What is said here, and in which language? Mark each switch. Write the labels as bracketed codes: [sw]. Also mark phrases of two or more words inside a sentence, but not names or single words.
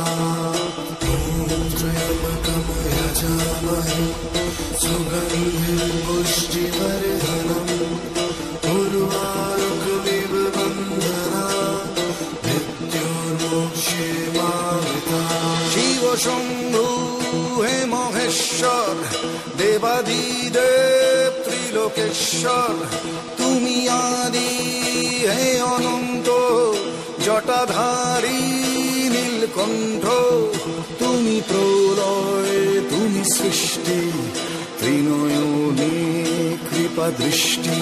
[sa] ॐ त्र्यम्बकमयजामहे सुगन्धिं पुष्टिवर्धनम् उर्वारुकमिव बन्धनात् मृत्योर्मोक्षे मारितात्। [bn] শিব শম্ভু হে মহেশ্বর, দেবাদিদেব ত্রিলোকেশ্বর, তুমি আদি হে অনন্ত, জটাধারী নীলকণ্ঠ। তুমি প্রলয়, তুমি সৃষ্টি, ত্রিনয়নে কৃপা দৃষ্টি।